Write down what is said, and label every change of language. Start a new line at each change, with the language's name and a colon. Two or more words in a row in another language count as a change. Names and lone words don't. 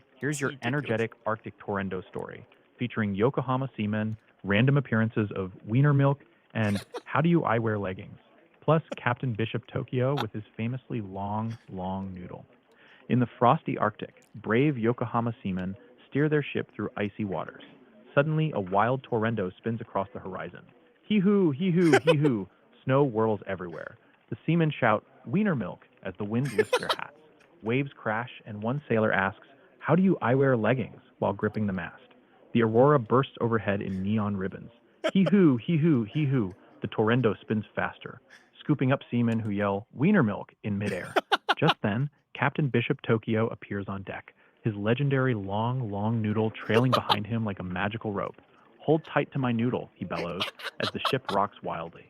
English: Here's your energetic Arctic Torrendo story, featuring Yokohama seamen, random appearances of wiener milk, and how do you I wear leggings, plus Captain Bishop Tokyo with his famously long, long noodle. In the frosty Arctic, brave Yokohama seamen steer their ship through icy waters. Suddenly, a wild Torrendo spins across the horizon. Hee-hoo, hee-hoo, hee-hoo. Snow whirls everywhere. The seamen shout, wiener milk, as the wind lifts their hats. Waves crash, and one sailor asks, how do you I wear leggings while gripping the mast? The aurora bursts overhead in neon ribbons. Hee-hoo, hee-hoo, hee-hoo. The Torrendo spins faster, scooping up seamen who yell, wiener milk, in midair. Just then, Captain Bishop Tokyo appears on deck, his legendary long, long noodle trailing behind him like a magical rope. Hold tight to my noodle, he bellows, as the ship rocks wildly.